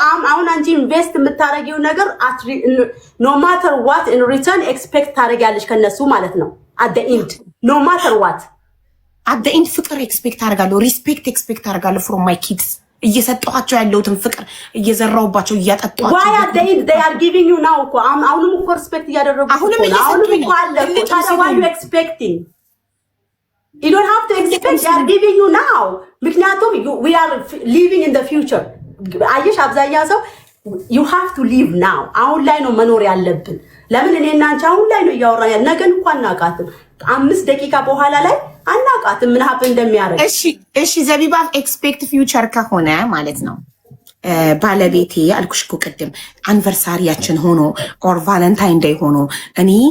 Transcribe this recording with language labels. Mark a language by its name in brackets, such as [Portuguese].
[Amharic] አሁን አንቺ ኢንቨስት የምታደርጊው ነገር [English] ኖ ማተር ዋት ኢን ሪተርን [Amharic] ኤክስፔክት ታደርጊያለሽ ከነሱ ማለት ነው [English] አት ዘ ኤንድ ኖ ማተር ዋት አት ዘ ኤንድ [Amharic] ፍቅር ኤክስፔክት አደርጋለሁ ሪስፔክት ኤክስፔክት አደርጋለሁ [English] ፍሮም ማይ ኪድስ [Amharic] እየሰጠኋቸው ያለውትን ፍቅር እየዘራውባቸው እያጠጧቸው [English] why are they are giving you now [Amharic] እኮ አሁንም እኮ ሪስፔክት እያደረጉ አሁንም እኮ አለ ታዲያ [English] why you expecting you don't have to expect they are giving you now [Amharic] ምክንያቱም [English] we are living in the future [Amharic] አየሽ አብዛኛው ሰው [English] you have to live now [Amharic] አሁን ላይ ነው መኖር ያለብን። ለምን እኔና አንቺ አሁን ላይ ነው እያወራን ያለ ነገን እንኳን አናውቃትም። 5 ደቂቃ በኋላ ላይ አናውቃትም ምን ሀፕ እንደሚያደርግ። እሺ ዘቢባ ኤክስፔክት ፊውቸር ከሆነ ማለት ነው ባለቤቴ አልኩሽ እኮ ቅድም አንቨርሳሪያችን ሆኖ [English] ኦር ቫለንታይን ዴይ [Amharic] ሆኖ እኔ